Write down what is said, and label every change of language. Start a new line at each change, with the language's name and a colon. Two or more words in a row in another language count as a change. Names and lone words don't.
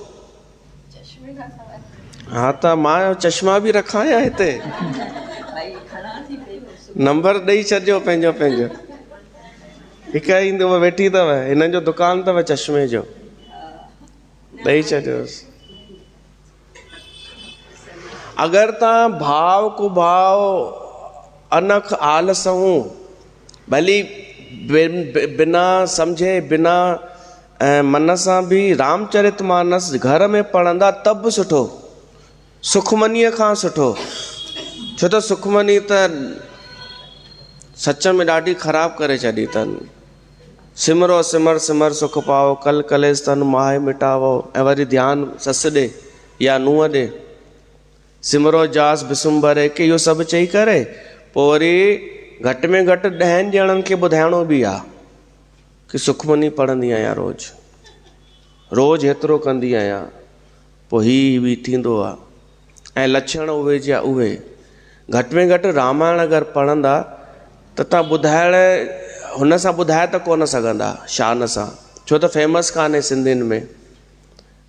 Sindhi: हा त मां चश्मा बि रखां या हिते नंबर ॾेई छॾियो पंहिंजो पंहिंजो। हिकु ईंदो वेठी अथव, हिननि जो दुकानु अथव चश्मे जो, ॾेई छॾियोसि। अगरि तव्हां भाव कुभाव अनख आलसऊं भली बिना सम्झे बिना मन सां बि रामचरित मानस घर में पढ़ंदा त बि सुठो, सुखमनीअ खां सुठो। छो त सुखमनी त सच में ॾाढी ख़राबु करे छॾी अथनि।
Punjabi: सिमरो सिमर सिमर सुख पाओ, कल कलेस तन माहे मिटावो।
Sindhi: ऐं वरी ध्यानु ससु ॾे या नूंहं ॾे,
Punjabi: सिमरो जास बिसुम्बरे,
Sindhi: के इहो सभु चई करे पोइ वरी घटि में घटि 10 ॼणनि खे ॿुधाइणो बि आहे कि सुखमनी पढ़ंदी आहियां रोज़ हेतिरो कंदी आहियां, पोइ हीउ बि थींदो आहे। ऐं लक्षण उहे जा उहे। घटि में घटि रामायण अगरि पढ़ंदा त तव्हां ॿुधाइण हुन सां ॿुधाए त कोन सघंदा शान सां, छो त फेमस कान्हे सिंधियुनि में।